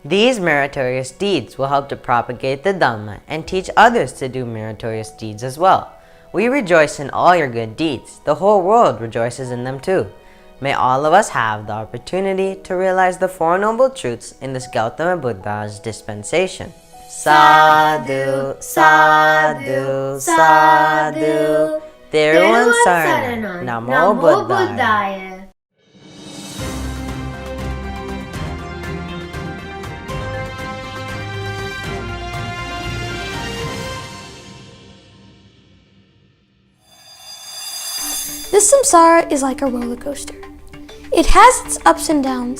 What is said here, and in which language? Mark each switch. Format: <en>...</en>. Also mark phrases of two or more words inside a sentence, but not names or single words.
<en>These meritorious deeds will help to propagate the Dhamma and teach others to do meritorious deeds as well. We rejoice in all your good deeds. The whole world rejoices in them too. May all of us have the opportunity to realize the Four Noble Truths in this Gautama Buddha's dispensation.</en> <pi>Sadhu, sadhu, sadhu. Theravada Sarana. Namo Buddhaya.</pi> <en>This samsara is like a roller coaster. It has its ups and downs.</en>